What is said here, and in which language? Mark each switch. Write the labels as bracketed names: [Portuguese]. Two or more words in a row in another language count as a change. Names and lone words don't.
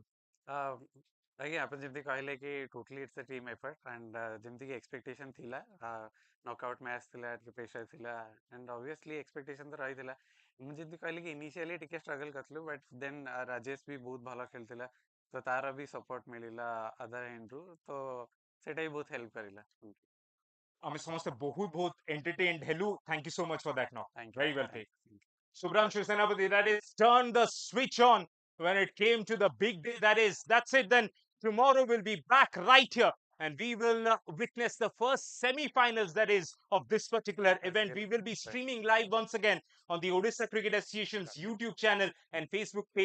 [Odia] ଆଜ୍ଞା ଆପଣ ଯେମିତି କହିଲେ କି [English] totally it's a team effort and [Odia] ଯେମିତି କି ଏକ୍ସପେକ୍ଟେସନ୍ ଥିଲା [English] knockout match [Odia] ଥିଲା ଟିକେ ପ୍ରେସର ଥିଲା [English] and obviously expectation [Odia] ତ ରହିଥିଲା ମୁଁ ଯେମିତି କହିଲି କି ଇନିସିଆଲି ଟିକେ ଷ୍ଟ୍ରଗଲ କରିଥିଲୁ [English] but then [Odia] ରାଜେଶ ବି ବହୁତ ଭଲ ଖେଳିଥିଲା ତ ତାର ବି ସପୋର୍ଟ ମିଳିଲା [English] other endରୁ [Odia] ତ ସେଇଟା ବି ବହୁତ ହେଲ୍ପ କରିଲା। ଆମେ ସମସ୍ତେ ବହୁତ ବହୁତ ଏଣ୍ଟରଟେନ୍ଡ ହେଲୁ [English] thank you so much for that [Odia] नो [English] Thank you. very well Thank played you. Subhranshu Senapati, that is turned the switch on when it came to the big day. That's it then. Tomorrow we'll be back right here and we will witness the first semi-finals that is of this particular event. We will be streaming live once again on the Odisha Cricket Association's YouTube channel and Facebook page.